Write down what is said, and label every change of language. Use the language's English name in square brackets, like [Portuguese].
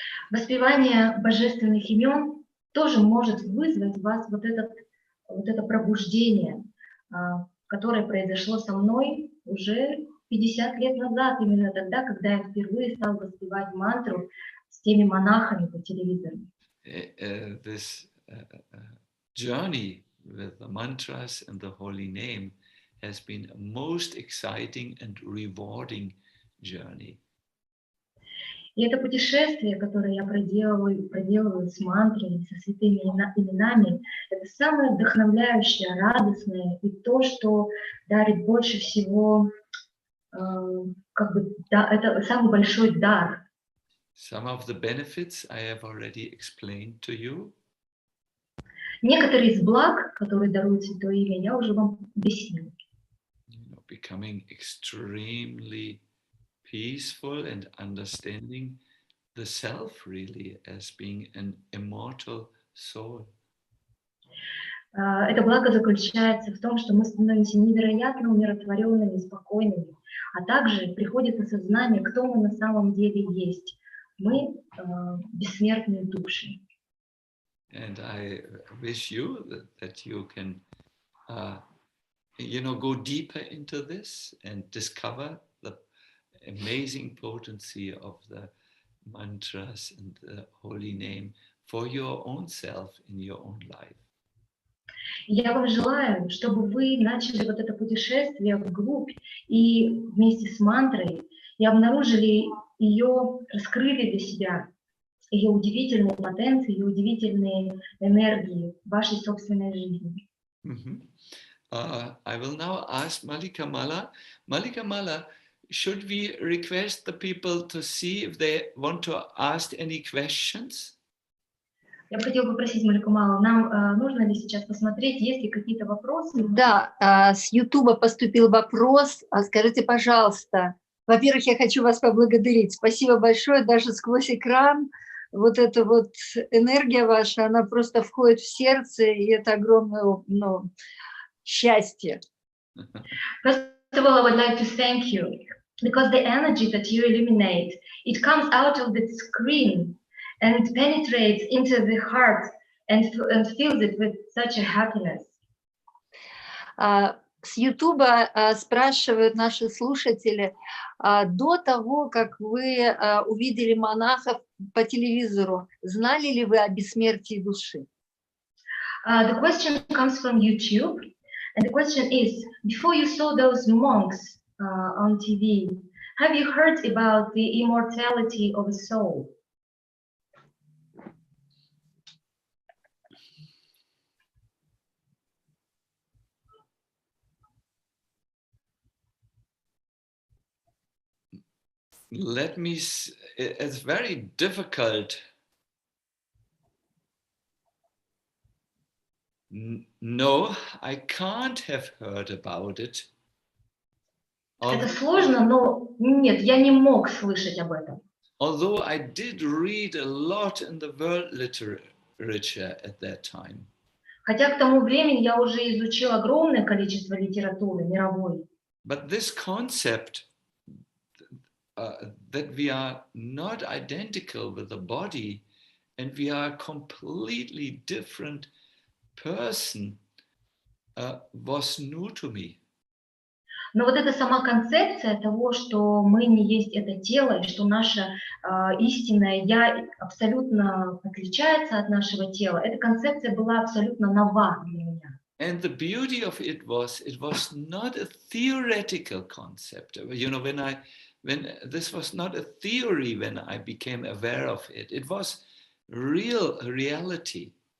[Russian] Воспевание божественных имен тоже может вызвать в вас вот это пробуждение, которое произошло со мной уже 50 лет назад, именно тогда, когда я впервые стал воспевать мантру с теми монахами по телевизору. [English] This journey with the mantras and the holy name has been a most exciting and rewarding journey. [Russian] И это путешествие, которое я проделываю с мантрами, со святыми именами, это самое вдохновляющее, радостное и то, что дарит больше всего, это самый большой дар. [English] Some of the benefits I have already explained to you. [Russian] Некоторые из благ, которые дарует Святое Имя, я уже вам объяснил. [English] Becoming extremely peaceful and understanding the self really as being an immortal soul. [Russian] Это благо заключается в том, что мы становимся невероятно умиротворенными, спокойными, а также приходит осознание, кто мы на самом деле есть. Мы бессмертные души. [English] And I wish you that you can, go deeper into this and discover the amazing potency of the mantras and the holy name for your own self in your own life. [Russian] Я вам желаю, чтобы вы начали вот это путешествие вглубь и вместе с мантрой и обнаружили ее, раскрыли для себя ее удивительные потенции, ее удивительные энергии в вашей собственной жизни. [English] I will now ask Malika Mala. Malika Mala, should we request the people to see if they want to ask any questions? [Russian] Я бы хотела попросить Малику Малу, нам нужно ли сейчас посмотреть, есть ли какие-то вопросы? Да, с Ютуба поступил вопрос. Скажите, пожалуйста, во-первых, я хочу вас поблагодарить. Спасибо большое, даже сквозь экран. Вот эта вот энергия ваша, она просто входит в сердце, и это огромное, ну, счастье. [English] First of all, I would like to thank you, because the energy that you illuminate, it comes out of the screen and penetrates into the heart and fills it with such a happiness. [Russian] С Ютуба спрашивают наши слушатели, до того, как вы увидели монахов по телевизору, знали ли вы о бессмертии души? [English] The question comes from YouTube, and the question is, before you saw those monks on TV, have you heard about the immortality of a soul? It's very difficult. No, I can't have heard about it. [Russian] Это сложно, но нет, я не мог слышать об этом. [English] Although I did read a lot in the world literature at that time. [Russian] Хотя к тому времени я уже изучил огромное количество литературы мировой. [English] But this concept that we are not identical with the body and we are a completely different person was new to me. [Russian] Но вот эта сама концепция того, что мы не есть это тело, и что наше истинное «я» абсолютно отличается от нашего тела, эта концепция была абсолютно нова для меня. [English] And the beauty of it was not a theoretical concept. You know, when this was not a theory when I became aware of it, it was real reality.